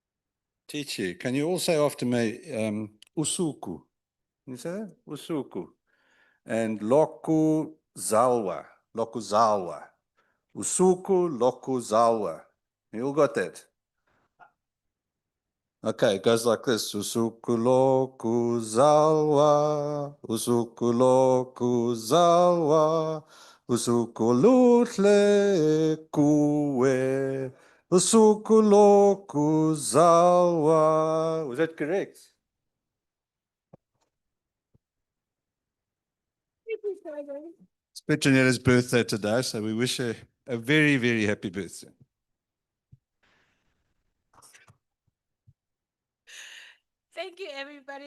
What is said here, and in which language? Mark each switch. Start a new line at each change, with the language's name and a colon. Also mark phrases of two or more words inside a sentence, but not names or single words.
English: Can you all say after me, usuku? You say that? Usuku. And Loku Zalwa.
Zulu: Loku Zalwa. Usuku Loku Zalwa.
English: You all got that? Okay, it goes like this.
Zulu: Usuku Loku Zalwa. Usuku Loku Zalwa. Usuku Lutle Kuwe. Usuku Loku Zalwa.
English: Was that correct? It's Petronella's birthday today, so we wish her a very, very happy birthday. Thank you, everybody.